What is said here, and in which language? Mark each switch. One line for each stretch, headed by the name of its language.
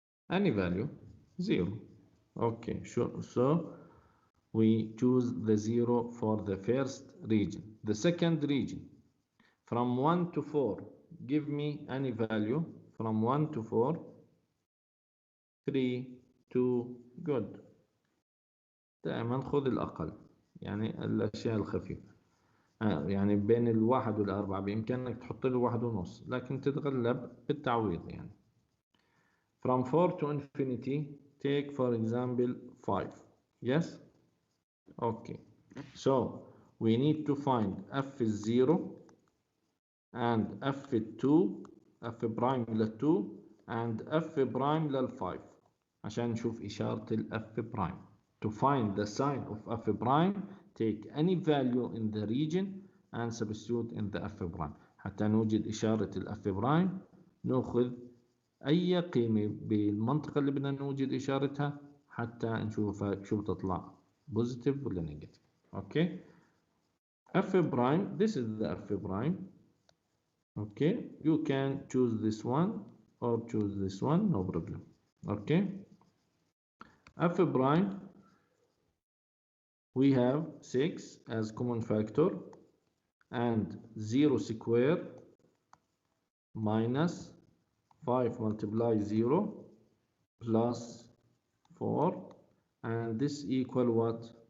English: Any value, 0. Okay, sure. So we choose the 0 for the first region. The second region, from 1 to 4, give me any value from 1 to 4. 3 2. Good.
Arabic: دائما خذ الأقل، يعني الأشياء الخفيفة. يعني بين 1 و4 بإمكانك تحط له 1.5، لكن تتغلب بالتعويض يعني.
English: From 4 to infinity, take for example 5. Yes? Okay. So we need to find f is 0 and f is 2, f prime لل 2 and f prime لل 5
Arabic: عشان نشوف إشارة ال
English: f prime. To find the sign of f prime, take any value in the region and substitute in the f prime.
Arabic: حتى نوجد إشارة الأف برايم نأخذ أي قيمة بالمنطقة اللي بدنا نوجد إشارتها حتى نشوفها شو بتطلع بوزيتيف ولا نيجاتيف.
English: Okay. F prime, this is the F prime. Okay, you can choose this one or choose this one, no problem. Okay, F prime, we have 6 as common factor and 0 square minus 5 multiply 0 plus 4, and this equal what?